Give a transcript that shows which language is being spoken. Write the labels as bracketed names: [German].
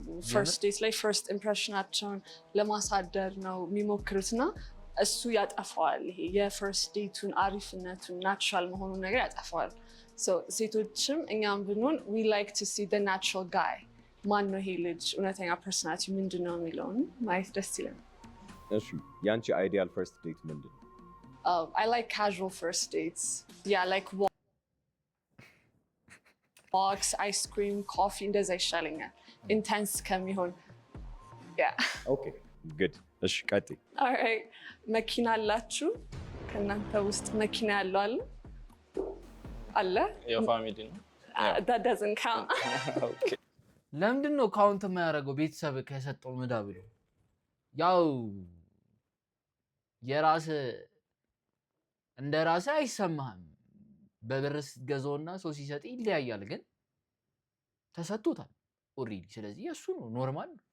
[Amharic] ፈርስት ዴት ላይ ፈርስት ኢምፕሬሽናቸውን ለማሳደር ነው የሚሞክሩትና እሱ ያጠፋዋል። ይሄ የፈርስት ዴቱን አሪፍነቱን ናቹራል መሆኑን ነገር ያጠፋዋል። ሴቶችም እኛም ብንሆን [English] we like to see the natural guy። [Amharic] ማን ነው ይሄ ልጅ እውነተኛ ፐርሰናሊቲ ምንድን ነው የሚለውን ማየት ደስ ይላል። እሺ ያንቺ አይዲያል ፈርስት ዴት ምንድን ነው? [English] I like casual first dates. Yeah, like walks, ice cream, coffee, [Amharic] እንደዛ ይሻለኛል ኢንተንስ ከሚሆን። [English] Okay, good. [Amharic] እሺ ቀጥይ። Alright, መኪና አላችሁ? ከእናንተ ውስጥ መኪና ያለው አለ? የፋሚሊ ነው? [English] That doesn't count. Okay. [Amharic] ለምንድን ነው ካውንት የማያደርገው? ቤተሰብ ከሰጠው ምዳ ብሎ ያው የራስ እንደ ራስ አይሰማህም። በብር ስትገዛውና ሰው ሲሰጥ ይለያያል፣ ግን ተሰጥቶታል ኦሬዲ። ስለዚህ እሱ ነው ኖርማል።